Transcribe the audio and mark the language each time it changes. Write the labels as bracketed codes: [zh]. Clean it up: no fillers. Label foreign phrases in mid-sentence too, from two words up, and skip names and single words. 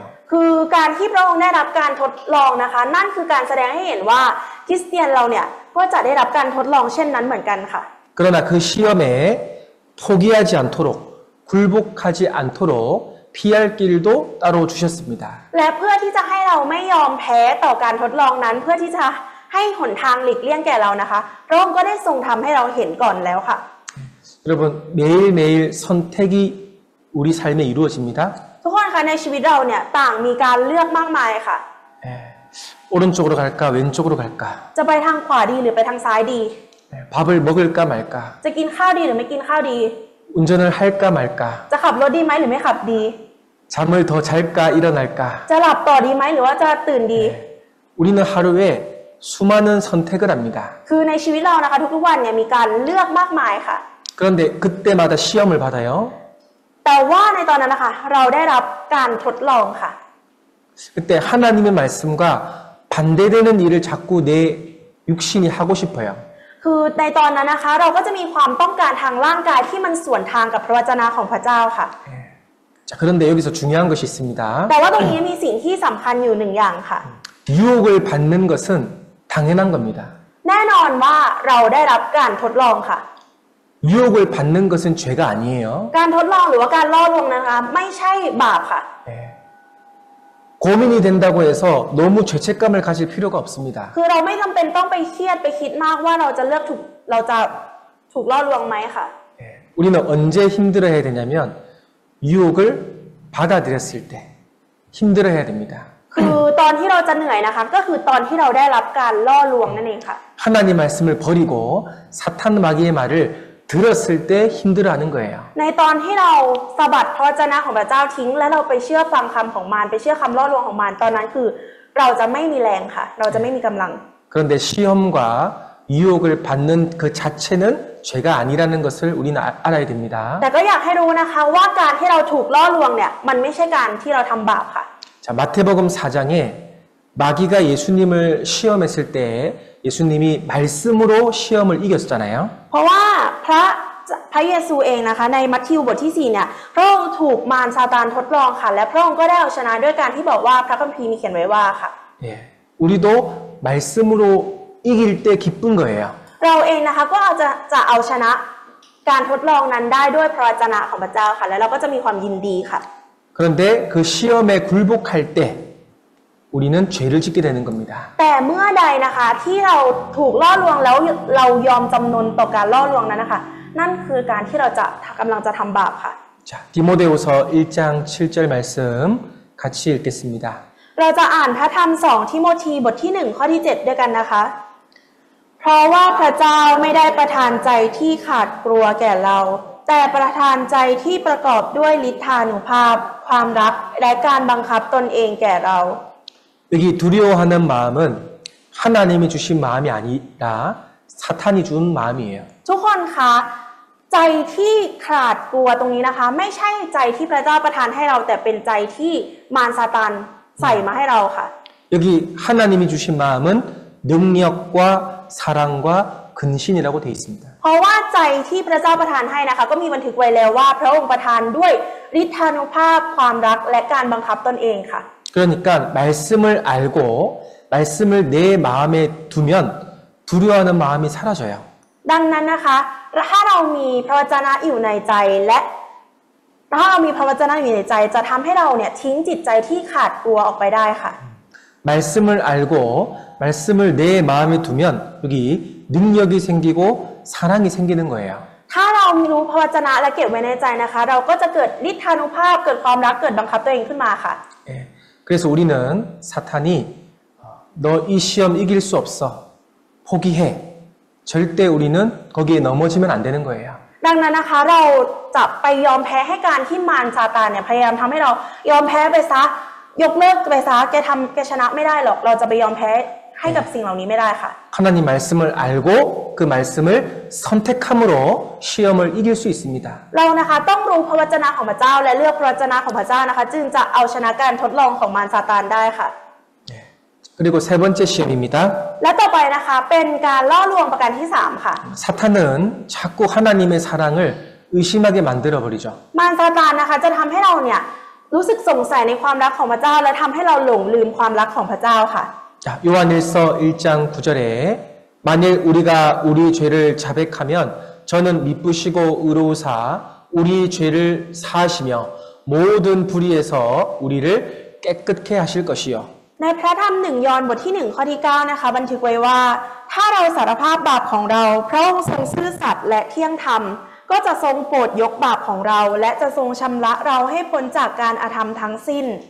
[th] คือการที่พระองค์ได้รับการทดลองนะคะนั่นคือการแสดงให้เห็นว่าคริสเตียนเราเนี่ยก็จะได้รับการทดลองเช่นนั้นเหมือนกันค่ะ [ko] 그러나 그 시험에 포기하지 않도록 굴복하지 않도록 피할 길도 따로 주셨습니다. [th] และเพื่อที่จะให้เราไม่ยอมแพ้ต่อการทดลองนั้น เพื่อที่จะให้หนทางหลีกเลี่ยงแก่เรานะคะพระองค์ก็ได้ทรงทำให้เราเห็นก่อนแล้วค่ะ [ko] 여러분 매일매일 선택이 우리 삶에 이루어집니다. [th] ทุกคนคะในชีวิตเราเนี่ยต่างมีการเลือกมากมายค่ะ [ko] 예, 오른쪽으로 갈까 왼쪽으로 갈까 [th] จะไปทางขวาดีหรือไปทางซ้ายดี [ko] 예, 밥을 먹을까 말까 [th] จะกินข้าวดีหรือไม่กินข้าวดี [ko] 운전을 할까 말까 [th] จะขับรถดีไหมหรือไม่ขับดี [ko] 잠을 더 잘까 일어날까 [th] จะหลับต่อดีไหมหรือว่าจะตื่นดี [ko] 우리는 하루에 수많은 선택을 합니다. [th] คือในชีวิตเรานะคะทุกๆวันเนี่ยมีการเลือกมากมายค่ะ [ko] 그런데 그때마다 시험을 받아요. [th] แต่ว่าในตอนนั้นนะคะเราได้รับการทดลองค่ะ [ko] 그때 하나님의 말씀과 반대되는 일을 자꾸 내 육신이 하고 싶어요. [th] คือในตอนนั้นนะคะเราก็จะมีความต้องการทางร่างกายที่มันสวนทางกับพระวจนะของพระเจ้าค่ะ [ko] 자, 그런데 여기서 중요한 것이 있습니다. [th] แต่ว่าตรงนี้มีสิ่งที่สำคัญอยู่หนึ่งอย่างค่ะ [ko] 유혹을 받는 것은 당연한 겁니다. [th] แน่นอนว่าเราได้รับการทดลองค่ะ [ko] 유혹을 받는 것은 죄가 아니에요. [th] การทดลองหรือว่าการล่อลวงนะคะไม่ใช่บาปค่ะ [ko] 네. 고민이 된다고 해서 너무 죄책감을 가질 필요가 없습니다. [th] คือเราไม่จำเป็นต้องไปเครียดไปคิดมากว่าเราจะถูกล่อลวงไหมค่ะ [ko] 네. 우리는 언제 힘들어해야 되냐면 유혹을 받아들였을 때 힘들어해야 됩니다. [th] คือตอนที่เราจะเหนื่อยนะคะก็คือตอนที่เราได้รับการล่อลวงนั่นเองค่ะ [ko] 하나님 말씀을 버리고 사탄 마귀의 말을 들었을 때 힘들어하는 거예요. [th] ในตอนที่เราสะบัดพระวจนะของพระเจ้าทิ้ง และเราไปเชื่อฟังคำของมารไปเชื่อคำล่อลวงของมารตอนนั้นคือเราจะไม่มีแรงค่ะ เราจะไม่มีกำลัง [ko] 그런데 시험과 유혹을 받는 그 자체는 죄가 아니라는 것을 우리는 알아야 됩니다. [th] แต่ก็อยากให้รู้นะคะว่าการที่เราถูกล่อลวงเนี่ยมันไม่ใช่การที่เราทำบาปค่ะ [ko] 자, 마태복음 4장에 마귀가 예수님을 시험했을 때 예수님이 말씀으로 시험을 이겼잖아요. [th] เพราะว่าพระเยซูเองนะคะในมัทธิวบทที่4เนี่ยพระองค์ถูกมารซาตานทดลองค่ะและพระองค์ก็ได้เอาชนะด้วยการที่บอกว่าพระคัมภีร์มีเขียนไว้ว่าค่ะ [ko] 예, 우리도 말씀으로 이길 때 기쁜 거예요. [th] เราเองนะคะก็จะเอาชนะการทดลองนั้นได้ด้วยพระวจนะของพระเจ้าค่ะและเราก็จะมีความยินดีค่ะ [ko] 그런데 그 시험에 굴복할 때 우리는 죄를 짓게 되는 겁니다. [th] แต่เมื่อใดนะคะที่เราถูกล่อลวงแล้วเรายอมจำนนต่อการล่อลวงนั้นนะคะนั่นคือการที่เราจะกำลังจะทำบาปค่ะ [ko] 자, 디모데후서 1장 7절 말씀 같이 읽겠습니다. [th] เราจะอ่านพระธรรม2ทิโมธีบทที่1ข้อที่7ด้วยกันนะคะ เพราะว่าพระเจ้าไม่ได้ประทานใจที่ขาดกลัวแก่เรา แต่ประทานใจที่ประกอบด้วยฤทธานุภาพ ความรักและการบังคับตนเองแก่เรา [ko] 여기 두려워하는 마음은 하나님이 주신 마음이 아니라 사탄이 준 마음이에요. [th] ทุกคนคะใจที่ขาดกลัวตรงนี้นะคะ ไม่ใช่ใจที่พระเจ้าประทานให้เราแต่เป็นใจที่มารซาตานใส่มาให้เราค่ะ [ko] 여기 하나님이 주신 마음은 능력과 사랑과 근신이라고 되어 있습니다. [th] เพราะว่าใจที่พระเจ้าประทานให้นะคะ ก็มีบันทึกไว้แล้วว่าพระองค์ประทานด้วยฤทธานุภาพความรักและการบังคับตนเองค่ะ [ko] 그러니까 말씀을 알고 말씀을 내 마음에 두면 두려워하는 마음이 사라져요. [th] ดังนั้นนะคะถ้าเรามีพระวจนะอยู่ในใจและถ้าเรามีพระวจนะอยู่ในใจจะทำให้เราเนี่ยทิ้งจิตใจที่ขาดกลัวออกไปได้ค่ะ [ko] 말씀을 알고 말씀을 내 마음에 두면 여기 능력이 생기고 사랑이 생기는 거예요. [th] ถ้าเรารู้พระวจนะและเก็บไว้ในใจนะคะ เราก็จะเกิดฤทธานุภาพเกิดความรักเกิดบังคับตัวเองขึ้นมาค่ะ [ko] 예, 그래서 우리는 사탄이 너 이 시험 이길 수 없어. 포기해. 절대 우리는 거기에 넘어지면 안 되는 거예요. [th] ดังนั้นนะคะเราจะไปยอมแพ้ให้การที่มารซาตานเนี่ยพยายามทำให้เรายอมแพ้ไปซะยกเลิกไปซะแกชนะไม่ได้หรอกเราจะไปยอมแพ้ให้กับสิ่งเหล่านี้ไม่ได้ค่ะ [ko] 하나님 말씀을 알고 그 말씀을 선택함으로 시험을 이길 수 있습니다. [th] เรานะคะต้องรู้พระวจนะของพระเจ้าและเลือกพระวจนะของพระเจ้านะคะ จึงจะเอาชนะการทดลองของมารซาตานได้ค่ะ [ko] 그리고 세 번째 시험입니다. [th] และต่อไปนะคะเป็นการล่อลวงประการที่3ค่ะ [ko] 사탄은 자꾸 하나님의 사랑을 의심하게 만들어 버리죠. [th] มารซาตานนะคะจะทำให้เราเนี่ยรู้สึกสงสัยในความรักของพระเจ้าและทำให้เราหลงลืมความรักของพระเจ้าค่ะ [ko] 자, 요한일서 1장 9절에 만일 우리가 우리 죄를 자백하면 저는 미쁘시고 의로우사 우리 죄를 사하시며 모든 불의에서 우리를 깨끗게 하실 것이요. [th] ในพระธรรม1 ยอห์นบทที่1ข้อที่9นะคะบันทึกไว้ว่าถ้าเราสารภาพบาปของเราพระองค์ทรงซื่อสัตย์และเที่ยงธรรมก็จะทรงโปรดยกบาปของเราและจะทรงชำระเราให้พ้นจากการอาธรรมทั้งสิ้น